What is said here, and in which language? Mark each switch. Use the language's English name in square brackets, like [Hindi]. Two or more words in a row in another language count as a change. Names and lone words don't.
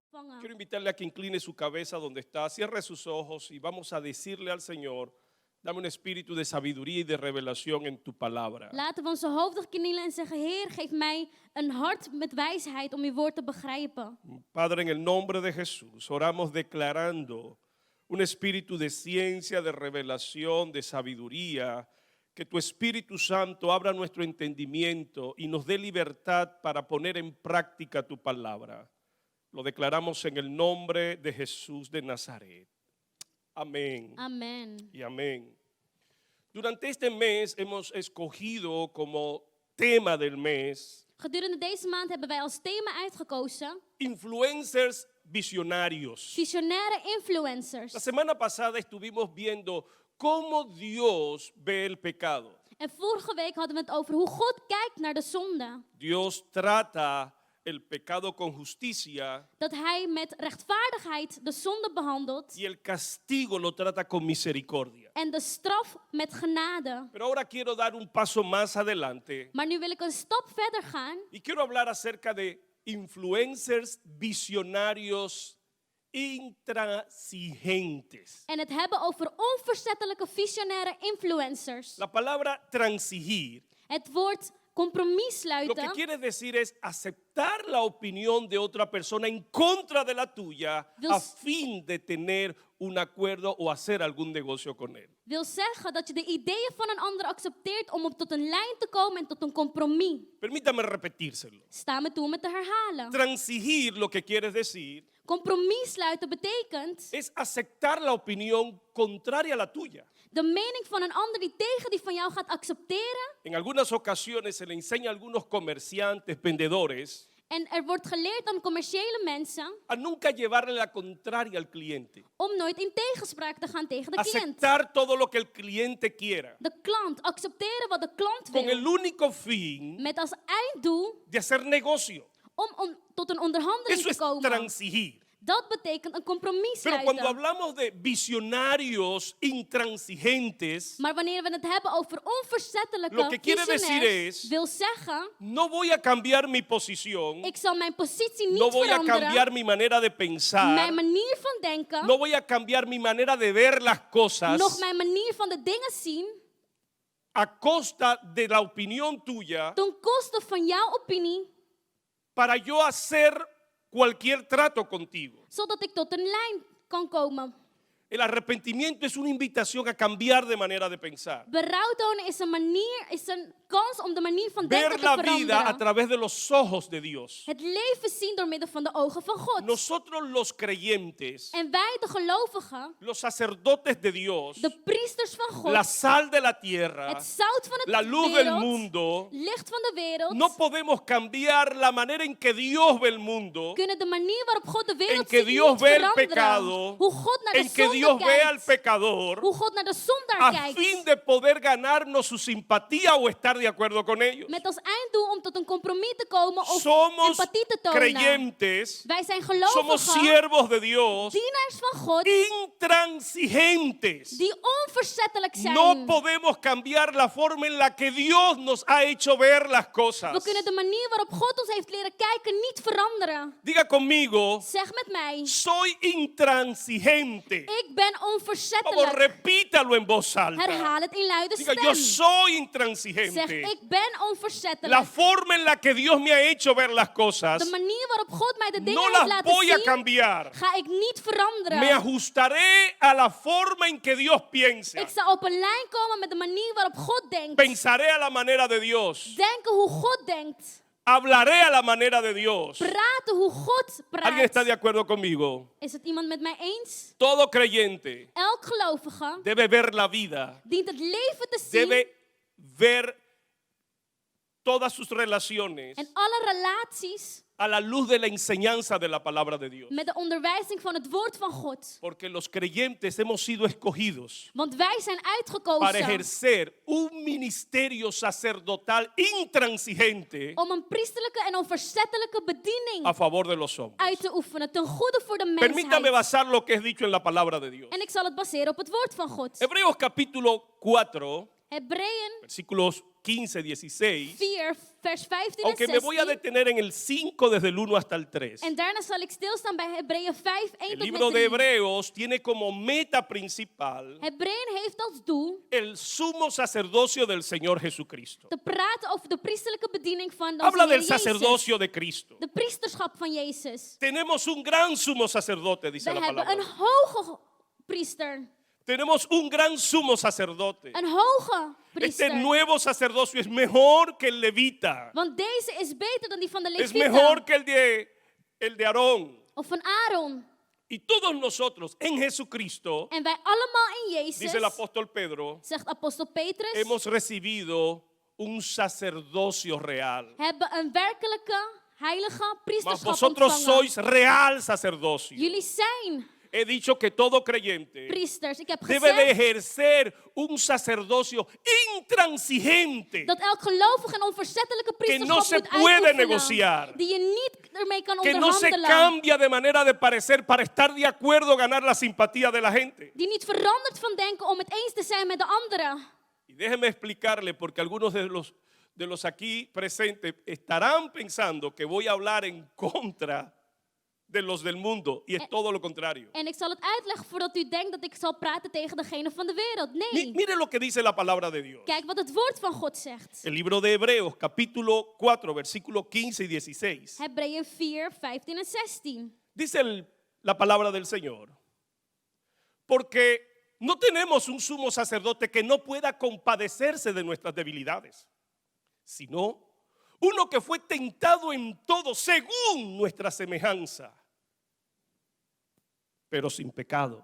[Dutch] ontvangen. [Spanish] Quiero invitarle a que incline su cabeza donde está, cierre sus ojos y vamos a decirle al Señor, dame un espíritu de sabiduría y de revelación en tu palabra. [Dutch] Laten we onze hoofden knielen en zeggen, Heer, geef mij een hart met wijsheid om uw woord te begrijpen. [Spanish] Padre, en el nombre de Jesús, oramos declarando un espíritu de ciencia, de revelación, de sabiduría, que tu Espíritu Santo abra nuestro entendimiento y nos dé libertad para poner en práctica tu palabra. Lo declaramos en el nombre de Jesús de Nazaret. Amén. Amen. Y amén. Durante este mes hemos escogido como tema del mes [Dutch] Gedurende deze maand hebben wij als thema uitgekozen [Spanish] influencers visionarios. [Dutch] visionaire [Spanish] La [Dutch] influencers. [Spanish] semana pasada estuvimos viendo cómo Dios ve el pecado. [Dutch] En vorige week hadden we het over hoe God kijkt naar de zonde. [Spanish] Dios trata el pecado con justicia [Dutch] Dat hij met rechtvaardigheid de zonde behandelt [Spanish] y el castigo lo trata con misericordia. [Dutch] en de straf met genade. [Spanish] Pero ahora quiero dar un paso más adelante [Dutch] Maar nu wil ik een stap verder gaan [Spanish] y quiero hablar acerca de influencers visionarios intransigentes. [Dutch] en het hebben over onverzettelijke visionaire influencers. [Spanish] La palabra transigir [Dutch] Het woord compromis [Spanish] lo que [Dutch] sluiten [Spanish] quiere decir es aceptar la opinión de otra persona en contra de la tuya a fin de tener un acuerdo o hacer algún negocio con él. [Dutch] wil zeggen dat je de ideeën van een ander accepteert om op tot een lijn te komen en tot een compromis. [Spanish] Permítame repetírselo. [Dutch] Sta me toe om het te herhalen. [Spanish] Transigir lo que quiere decir [Dutch] Compromis sluiten betekent [Spanish] es aceptar la opinión contraria a la tuya. [Dutch] de mening van een ander die tegen die van jou gaat accepteren. [Spanish] En algunas ocasiones se le enseña a algunos comerciantes, vendedores, [Dutch] En er wordt geleerd aan commerciële mensen [Spanish] a nunca llevarle la contraria al cliente. [Dutch] om nooit in tegenspraak te gaan tegen de cliënt. [Spanish] Aceptar todo lo que el cliente quiera. [Dutch] De klant, accepteren wat de klant [Spanish] Con el [Dutch] wil. [Spanish] único fin [Dutch] Met als einddoel [Spanish] de hacer negocio. [Dutch] om tot een onderhandeling [Spanish] Eso [Dutch] te [Spanish] es [Dutch] komen. [Spanish] transigir. [Dutch] Dat betekent een compromis [Spanish] Pero cuando [Dutch] sluiten. [Spanish] hablamos de visionarios intransigentes, [Dutch] Maar wanneer we het hebben over [Spanish] Lo [Dutch] onverzettelijke [Spanish] que quiere decir [Dutch] visionairs, [Spanish] es- [Dutch] wil zeggen, [Spanish] no voy a cambiar mi posición, [Dutch] ik zal mijn positie niet [Spanish] no voy a [Dutch] veranderen, [Spanish] cambiar mi manera de pensar, [Dutch] mijn manier van denken, [Spanish] no voy a cambiar mi manera de ver las cosas [Dutch] nog mijn manier van de dingen zien, [Spanish] a costa de la opinión tuya [Dutch] ten koste van jouw opinie, [Spanish] para yo hacer cualquier trato contigo. [Dutch] zodat ik tot een lijn kan komen. [Spanish] El arrepentimiento es una invitación a cambiar de manera de pensar. [Dutch] Berouw tonen is een kans om de manier van denken [Spanish] Ver [Dutch] te [Spanish] la vida a [Dutch] veranderen. [Spanish] través de los ojos de Dios. [Dutch] Het leven zien door middel van de ogen van God. [Spanish] Nosotros los creyentes, [Dutch] En wij, de gelovigen, [Spanish] los sacerdotes de Dios, [Dutch] de priesters van God, [Spanish] la sal de la tierra, [Dutch] het zout van [Spanish] la [Dutch] het [Spanish] luz del [Dutch] wereld, [Spanish] mundo, [Dutch] licht van de wereld, [Spanish] no podemos cambiar la manera en que Dios ve el mundo, [Dutch] kunnen de manier waarop God de [Spanish] en [Dutch] wereld [Spanish] que [Dutch] ziet [Spanish] Dios [Dutch] niet [Spanish] ve el [Dutch] veranderen. [Spanish] pecado, [Dutch] Hoe God naar de [Spanish] en que [Dutch] zonde [Spanish] Dios ve al [Dutch] kijkt. [Spanish] pecador, [Dutch] Hoe God naar de zondaar [Spanish] a [Dutch] kijkt. [Spanish] fin de poder ganarnos su simpatía o estar de acuerdo con ellos. [Dutch] Met als einddoel om tot een compromis te komen of [Spanish] Somos [Dutch] empathie te tonen. [Spanish] creyentes, [Dutch] Wij zijn [Spanish] somos [Dutch] gelovigen, [Spanish] siervos de Dios, [Dutch] dienaars van God, [Spanish] intransigentes. [Dutch] die onverzettelijk zijn. [Spanish] No podemos cambiar la forma en la que Dios nos ha hecho ver las [Dutch] We [Spanish] cosas. [Dutch] kunnen de manier waarop God ons heeft leren kijken niet veranderen. [Spanish] Diga conmigo, [Dutch] Zeg met mij, [Spanish] soy intransigente. [Dutch] ik ben [Spanish] Vamos, [Dutch] onverzettelijk. [Spanish] repítalo en voz alta. [Dutch] Herhaal het in luide [Spanish] Diga, yo [Dutch] stem. [Spanish] soy [Dutch] Zeg, [Spanish] intransigente. [Dutch] ik ben [Spanish] La [Dutch] onverzettelijk. [Spanish] forma en la que Dios me ha hecho ver las cosas, [Dutch] De manier waarop God mij de dingen [Spanish] no [Dutch] heeft [Spanish] las [Dutch] laten [Spanish] voy a [Dutch] zien, [Spanish] cambiar. [Dutch] ga ik niet veranderen. [Spanish] Me ajustaré a la forma en que Dios piensa. [Dutch] Ik zal op een lijn komen met de manier waarop God denkt. [Spanish] Pensaré a la manera de Dios. [Dutch] Denken hoe God denkt. [Spanish] Hablaré a la manera de Dios. [Dutch] Praten hoe God [Spanish] ¿Alguien está de [Dutch] praat. [Spanish] acuerdo conmigo? [Dutch] Is het iemand met mij eens? [Spanish] Todo creyente [Dutch] Elk gelovige [Spanish] debe ver la vida, [Dutch] dient het leven te zien [Spanish] debe ver todas sus relaciones [Dutch] en alle relaties [Spanish] a la luz de la enseñanza de la palabra de Dios. [Dutch] met de onderwijzing van het woord van God. [Spanish] Porque los creyentes hemos sido escogidos [Dutch] Want wij zijn [Spanish] para [Dutch] uitgekozen [Spanish] ejercer un ministerio sacerdotal intransigente [Dutch] om een priesterlijke en onverzettelijke bediening [Spanish] a favor de los hombres. [Dutch] uit te oefenen ten goede voor de [Spanish] Permítame [Dutch] mensheid. [Spanish] basar lo que es dicho en la palabra de Dios. [Dutch] En ik zal het baseren op het woord van God. [Spanish] Hebreos capítulo 4, [Dutch] Hebreeën [Spanish] versículos 15, 16. [Dutch] 4, vers 15 en [Spanish] Aunque me voy a [Dutch] 16. [Spanish] detener en el 5 desde el 1 hasta el 3. [Dutch] En daarna zal ik stilstaan bij Hebreeën 5, 1 [Spanish] El [Dutch] tot [Spanish] libro [Dutch] met [Spanish] de [Dutch] 3. [Spanish] Hebreos tiene como meta principal [Dutch] Hebreeën heeft als doel [Spanish] el sumo sacerdocio del Señor Jesucristo. [Dutch] te praten over de priesterlijke bediening van onze [Spanish] Habla [Dutch] Heer [Spanish] del [Dutch] Jezus. [Spanish] sacerdocio de Cristo. [Dutch] De priesterschap van Jezus. [Spanish] Tenemos un gran sumo sacerdote, [Dutch] We [Spanish] dice la [Dutch] hebben [Spanish] palabra. [Dutch] een hoge priester. [Spanish] Tenemos un gran sumo sacerdote. [Dutch] Een hoge [Spanish] Este [Dutch] priester. [Spanish] nuevo sacerdocio es mejor que el levita. [Dutch] Want deze is beter dan die van de [Spanish] Es [Dutch] Levieten. [Spanish] mejor que el de Aarón. [Dutch] Of van Aaron. [Spanish] Y todos nosotros en Jesucristo, [Dutch] En wij allemaal in Jezus, [Spanish] dice el apóstol Pedro, [Dutch] zegt apostel Petrus, [Spanish] hemos recibido un sacerdocio real. [Dutch] hebben een werkelijke heilige [Spanish] Mas [Dutch] priesterschap [Spanish] vosotros [Dutch] ontvangen. [Spanish] sois real sacerdocio. [Dutch] Jullie zijn [Spanish] He dicho que todo creyente [Dutch] priesters. Ik heb [Spanish] debe de [Dutch] gezegd [Spanish] ejercer un sacerdocio intransigente. [Dutch] dat elk gelovige een onverzettelijke [Spanish] Que no [Dutch] priesterschap [Spanish] se [Dutch] moet [Spanish] puede [Dutch] uitoefenen. [Spanish] negociar. [Dutch] Die je niet ermee kan [Spanish] Que no se [Dutch] onderhandelen. [Spanish] cambia de manera de parecer para estar de acuerdo, ganar la simpatía de la gente. [Dutch] Die niet verandert van denken om het eens te zijn met de anderen. [Spanish] Y déjeme explicarle, porque algunos de los aquí presentes estarán pensando que voy a hablar en contra de los del mundo, y es todo lo contrario. [Dutch] En ik zal het uitleggen voordat u denkt dat ik zal praten tegen degene van de wereld. Nee. [Spanish] Mire lo que dice la palabra de Dios. [Dutch] Kijk wat het woord van God zegt. [Spanish] El libro de Hebreos, capítulo 4, versículos 15 y 16. [Dutch] Hebreeën 4, 15 en 16. [Spanish] Dice la palabra del Señor. Porque no tenemos un sumo sacerdote que no pueda compadecerse de nuestras debilidades, sino uno que fue tentado en todo según nuestra semejanza, pero sin pecado.